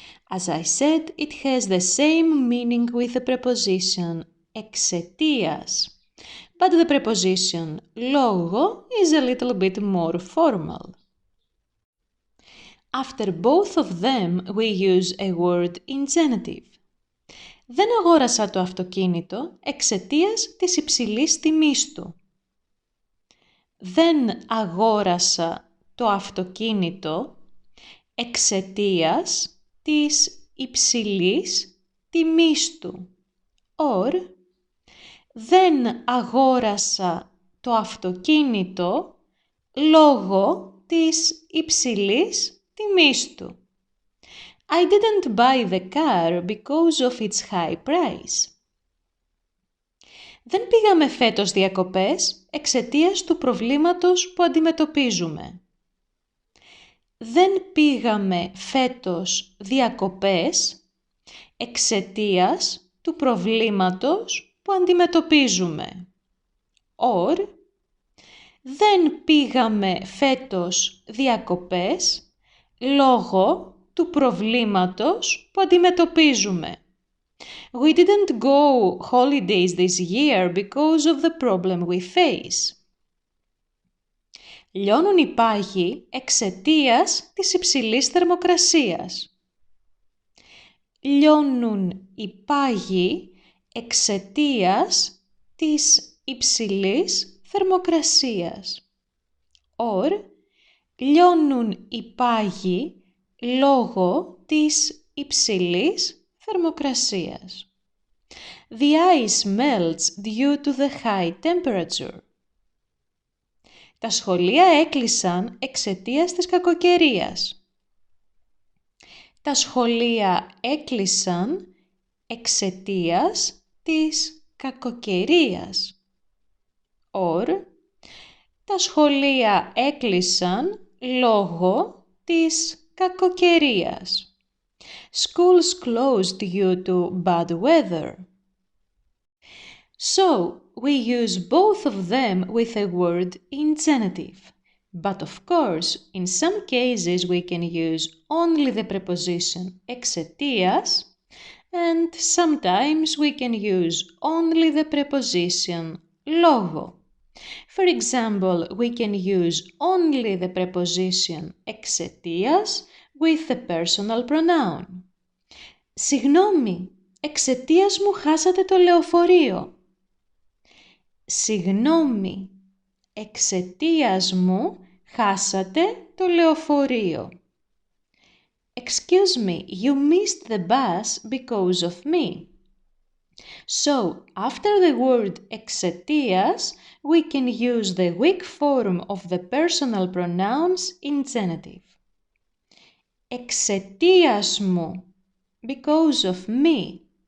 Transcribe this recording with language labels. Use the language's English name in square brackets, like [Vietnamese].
[English] As I said, it has the same meaning with the preposition εξαιτίας, but the preposition λόγο is a little bit more formal. After both of them, we use a word in genitive. [Greek] Δεν αγόρασα το αυτοκίνητο εξαιτίας της υψηλής τιμής του. Δεν αγόρασα το αυτοκίνητο εξαιτίας της υψηλής τιμής του. Or, δεν αγόρασα το αυτοκίνητο λόγω της υψηλής τιμής του. [English] I didn't buy the car because of its high price. [Greek] Δεν πήγαμε φέτος διακοπές εξαιτίας του προβλήματος που αντιμετωπίζουμε. Δεν πήγαμε φέτος διακοπές εξαιτίας του προβλήματος που αντιμετωπίζουμε. Or, δεν πήγαμε φέτος διακοπές λόγω του προβλήματος που αντιμετωπίζουμε. [English] We didn't go holidays this year because of the problem we face. [Greek] Λιώνουν οι πάγοι εξαιτίας της υψηλής θερμοκρασίας. Λιώνουν οι πάγοι εξαιτίας της υψηλής θερμοκρασίας. Or, λιώνουν οι πάγοι λόγω της υψηλής θερμοκρασίας. [English] The ice melts due to the high temperature. [Greek] Τα σχολεία έκλεισαν εξαιτίας της κακοκαιρίας. Τα σχολεία έκλεισαν εξαιτίας της κακοκαιρίας. Or, τα σχολεία έκλεισαν λόγω της κακοκαιρίας. [English] Schools closed due to bad weather. So, we use both of them with a word in genitive. But of course, in some cases we can use only the preposition εξαιτίας, and sometimes we can use only the preposition λόγω. For example, we can use only the preposition εξαιτίας with the personal pronoun. [Greek] Συγγνώμη, εξαιτίας μου χάσατε το λεωφορείο. Συγγνώμη, εξαιτίας μου χάσατε το λεωφορείο. [English] Excuse me, you missed the bus because of me. So, after the word εξαιτίας, we can use the weak form of the personal pronouns in genitive. [Greek] Εξαιτίας μου, [English] because of me.